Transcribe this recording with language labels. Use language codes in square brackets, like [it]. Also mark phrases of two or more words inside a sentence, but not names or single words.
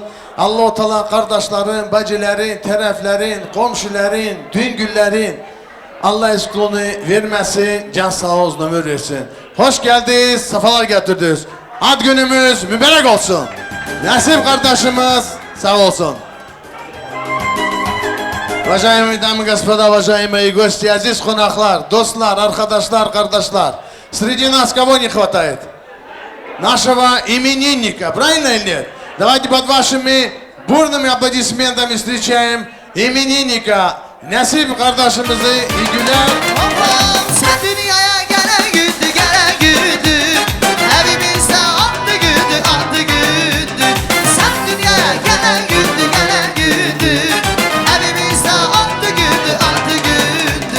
[tr] Allah-u Teala kardeşlerin, bacıların, tarafların, komşuların, düngüllerin Allah eşkılığını vermesin, can sağ olsun ömür versin. Hoş geldiniz, sefalar getirdiniz. Ad günümüz mübarek olsun. Nesip kardeşimiz sağ olsun. [ru] Уважаемые дамы и господа, уважаемые гости, [tr] aziz konaklar, dostlar, arkadaşlar, kardeşler. [ru] Среди нас кого не хватает? Нашего именинника, правильно или нет? Давайте под вашими бурными аплодисментами встречаем именинника Nesip [tr] kardeşimizi iyi günler. Allah'ım sen dünyaya gelen gündü, gelen gündü. Evimizde attı gündü, attı gündü. Sen dünyaya gelen gündü, gelen gündü. Evimizde attı gündü, attı gündü.